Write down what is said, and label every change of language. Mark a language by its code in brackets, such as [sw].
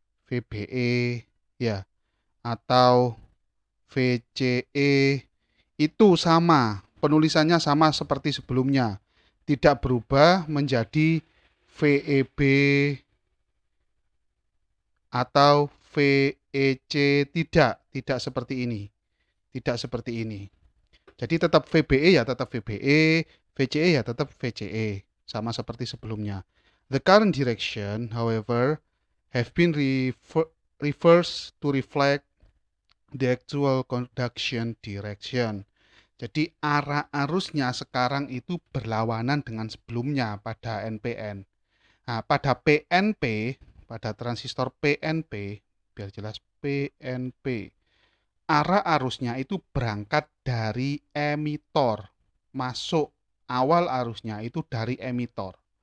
[id] VBE ya, atau VCE itu sama, penulisannya sama seperti sebelumnya, tidak berubah menjadi VEB atau VEC, tidak seperti ini, tidak seperti ini. Jadi tetap VBE ya tetap VBE, VCE ya tetap VCE, sama seperti sebelumnya. [en] The current direction, however, have been reversed to reflect the actual conduction direction. [id] Jadi arah arusnya sekarang itu berlawanan dengan sebelumnya pada NPN. Nah, pada PNP, pada transistor PNP, biar jelas PNP, arah arusnya itu berangkat dari emitor, masuk awal arusnya itu dari emitor.